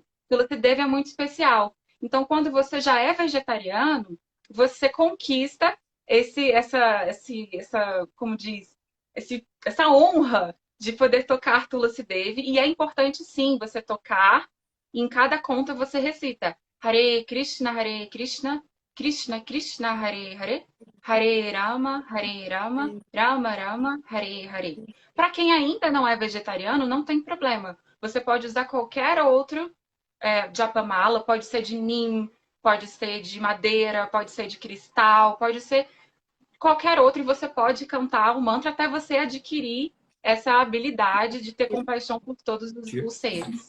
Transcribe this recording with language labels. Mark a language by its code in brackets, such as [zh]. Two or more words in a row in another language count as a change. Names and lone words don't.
[pt] Tula-se Devi é muito especial. Então, quando você já é vegetariano, você conquista como diz, essa honra de poder tocar Tulasi Devi. E é importante, sim, você tocar. E em cada conta você recita [sa] हरे कृष्ण कृष्ण कृष्ण हरे हरे हरे राम राम राम हरे हरे. [pt] Para quem ainda não é vegetariano, não tem problema. Você pode usar qualquer outro japamala, pode ser de neem, pode ser de madeira, pode ser de cristal, pode ser qualquer outro, e você pode cantar o mantra até você adquirir essa habilidade de ter compaixão por todos os seres.